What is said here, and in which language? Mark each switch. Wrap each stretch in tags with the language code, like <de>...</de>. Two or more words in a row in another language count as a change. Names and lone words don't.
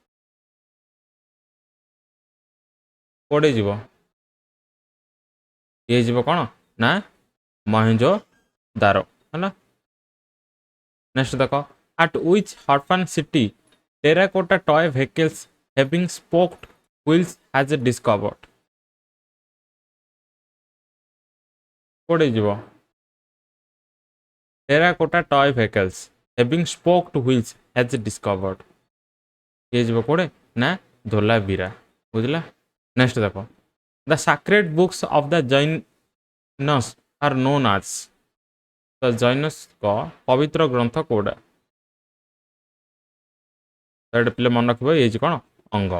<or>କୋଉଠି ଯିବ ଇଏ ଯିବ କ'ଣ ନା ମହେଞ୍ଜୋଦାରୋ ହେଲା।</or> <en>ନେକ୍ସଟ ଦେଖ, at which Harappan city terracotta toy vehicles having spoked wheels has discovered।</en> <or>କୋଉଠି ଯିବ</or> <en>terracotta toy vehicles having spoked wheels has discovered।</en> <or>ଇଏ ଯିବ କୋଉଠି ନା ଧୋଲାବିରା। ବୁଝିଲା।</or> <en>ନେକ୍ସଟ ଦେଖ, the sacred books of the Jains are known as.</en> <or>ତ ଜୈନସ୍ଙ୍କ ପବିତ୍ର ଗ୍ରନ୍ଥ କୋଉଟା। ତ ଏଇଟା ପିଲେ ମନେ ରଖିବ, ଇଏ କ'ଣ ଅଙ୍ଗମ।</or>